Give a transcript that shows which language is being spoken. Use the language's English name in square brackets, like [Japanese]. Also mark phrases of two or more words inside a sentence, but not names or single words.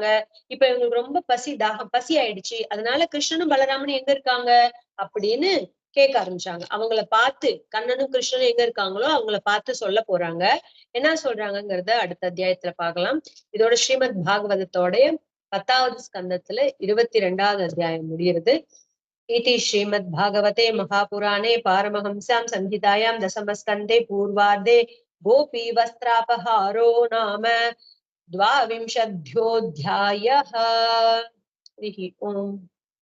[Tamil] இப்ப இவங்களுக்கு ரொம்ப பசி ஆயிடுச்சு. அதனால கிருஷ்ணனும் பலராமனும் எங்க இருக்காங்க அப்படின்னு கேட்க ஆரம்பிச்சாங்க. அவங்கள பார்த்து கண்ணனும் கிருஷ்ணனும் எங்க இருக்காங்களோ அவங்கள பார்த்து சொல்ல போறாங்க. என்ன சொல்றாங்கிறத அடுத்த அத்தியாயத்துல பார்க்கலாம். இதோட ஸ்ரீமத் பாகவதத்தோட 10வது ஸ்கந்தத்துல 22வது அத்தியாயம் முடிகிறது. [Sanskrit] इति श्रीमद्भागवते महापुराणे पारमहंस्यां संहितायां दशमस्कन्धे पूर्वार्धे गोपी वस्त्रापहारो नाम 22ोऽध्यायः. हरिः ओम्.